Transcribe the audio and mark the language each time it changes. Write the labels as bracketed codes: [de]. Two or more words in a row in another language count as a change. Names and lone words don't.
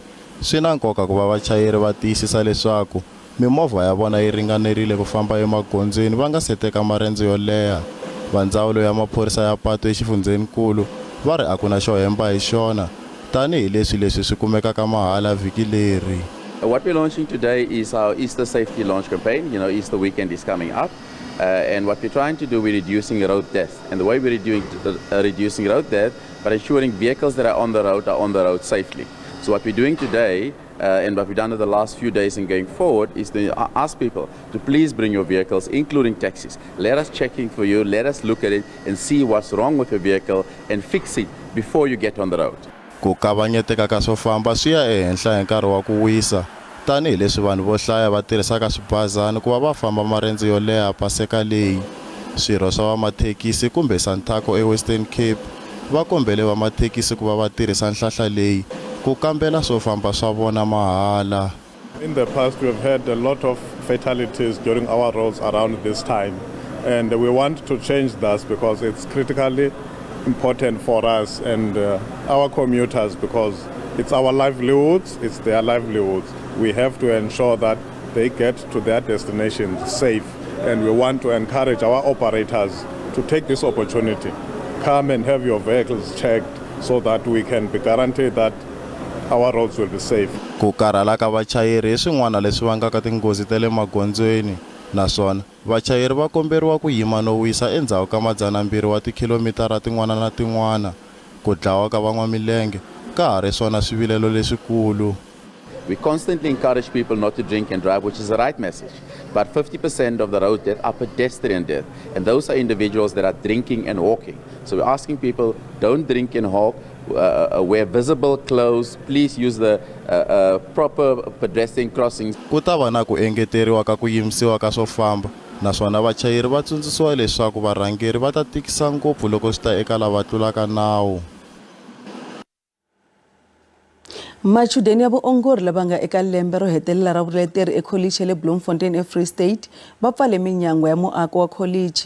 [ts] Swi na nkoka ku va vachayeri va tiyisisa leswaku mimovha ya vona yi ringanerile ku famba emagondzweni va nga se teka marendzo yo leha. Va ndzawulo ya maphorisa ya patu exifundzeninkulu va ri a ku na xo hemba hi xona tanihileswi leswi swi kumekaka mahala vhiki leri. [en] What we're launching today is our Easter safety launch campaign. You know, Easter weekend is coming up. And what we're trying to do, we're reducing road death. And the way we're reducing road death, by ensuring vehicles that are on the road safely. So what we're doing today, and what we've done in the last few days and going forward, is to ask people to please bring your vehicles, including taxis. Let us check in for you, let us look at it and see what's wrong with your vehicle and fix it before you get on the road. [ts] Ku kavanyeteka ka swo famba swi ya ehenhla hi nkarhi wa ku wisa tanihileswi vanhu vo hlaya va tirhisaka swibazana ku va va famba marendzo yo leha Paseka leyi. Swirho swa vamathekisi kumbe Santaco eWestern Cape va kombele vamathekisi ku va va tirhisa nhlahla leyi ku kambela swo famba swa vona mahala. [en] In the past, we have had a lot of fatalities during our roads around this time, and we want to change that because it's critically important for us and our commuters, because it's our livelihoods, it's their livelihoods. We have to ensure that they get to their destination safe, and we want to encourage our operators to take this opportunity. Come and have your vehicles checked so that we can be guaranteed that our roads will be safe. [ts] Ku karhala ka vachayeri hi swin'wana leswi vangaka tinghozi ta le magondzweni, naswona vachayeri va komberiwa ku yima no wisa endzhaku ka 200 wa tikhilomitara tin'wana na tin'wana. Ku dlawa ka van'wamilenge ka ha ri swona swivilelo leswikulu. [en] We constantly encourage people not to drink and drive, which is the right message. But 50% of the road death are pedestrian death, and those are individuals that are drinking and walking. So we're asking people, don't drink and walk, wear visible clothes, please use the proper pedestrian crossings. [ts] Ku ta va na ku engeteriwa ka ku yimisiwa ka swo famba, naswona vachayeri va tsundzuxiwa leswaku varhangeri va ta tikisa ngopfu loko swi ta eka lava tlulaka nawu. Machudeni ya vuongori lava nga eka lembe ro hetelela ra vuleteri ekholichi le Bloemfontein eFree State va pfale minyango ya muako wa kholichi.